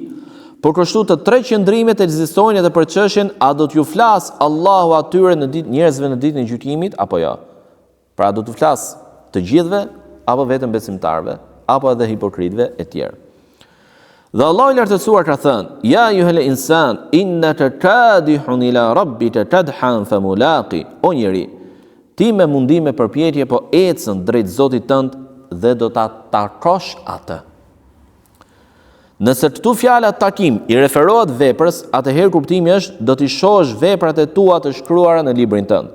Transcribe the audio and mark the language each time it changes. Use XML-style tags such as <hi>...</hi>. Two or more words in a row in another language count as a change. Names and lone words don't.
<sq>Por kështu të 3 qëndrimet ekzistojnë edhe për çështjen a do t'ju flas Allahu atyre në ditë njerëzve në ditën e gjykimit apo jo. Pra do t'u flas të gjithëve apo vetëm besimtarëve apo edhe hipokritëve e tjerë. Dhe Allahu i lartësuar ka thënë:</sq> <ar>"يا أيها الإنسان إنك كادح إلى ربك كدحا فملاقيه."</ar> <sq>O njeri, ti me mundim me përpjekje po ecën drejt Zotit tënd dhe do ta takosh atë. Nëse këtu fjala takim i referohet veprës, atëherë kuptimi është do t'i shohësh veprat e tua të shkruara në librin tënd.</sq>